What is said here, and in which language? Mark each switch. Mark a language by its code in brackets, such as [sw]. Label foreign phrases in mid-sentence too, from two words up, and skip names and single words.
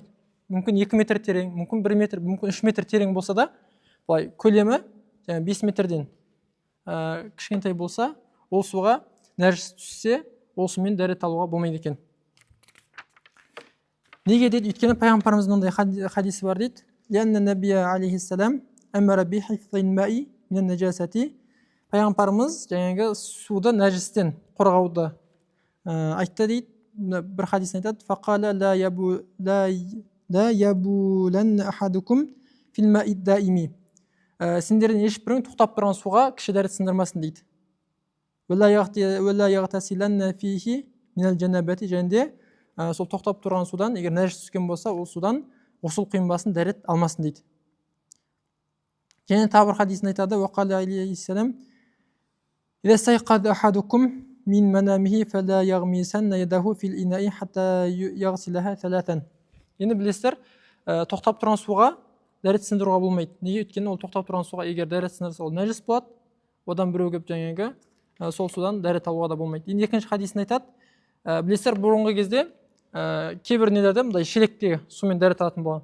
[kk] Мүмкін 2 метр терең, мүмкін 1 метр, мүмкін 3 метр терең болса да, бұлай көлемі 5 метрден кішкентай болса, ол суға нәжіс түссе, ол сумен дәрет алуға болмайды екен. Неге дейді? Өйткені пайғамбарымыздың мынандай хадисі бар дейді. [ar] لأن النبي عليه السلام أمر بحفظ الماء من النجاسة. [kk] Пайғамбарымыз жаңағы суды нәжістен қорғауды айтты дейді. Бір хадисін айтады. [ar] فقال لا يبولن أحدكم في الماء الدائم. [kk] Сендерден ешбірің тоқтап тұрған суға кіші дәрет сындырмасын дейді. [ar] ولا يغتسلن فيه من الجنابة. [kk] Және сол тоқтап тұрған судан егер нәжіс түскен болса, ол судан ғұсыл құйынбасын, дәрет алмасын дейді. Және тағы бір хадисін айтады. [ar] وقال عليه السلام إذا استيقظ أحدكم من منامه فلا يغمسن يده في الإناء حتى يغسلها ثلاثا. [kk] Енді білесіздер, тоқтап тұрған суға дәрет сындыруға болмайды. Неге? Өйткені ол тоқтап тұрған суға егер дәрет сындырса, ол нәжіс болады. Одан біреу келіп жаңағы сол судан дәрет алуға да болмайды. Енді екінші хадисін айтады. Білесіздер, бұрынғы кезде кейбір нелерде мындай шелектегі сумен дәрет алатын болған.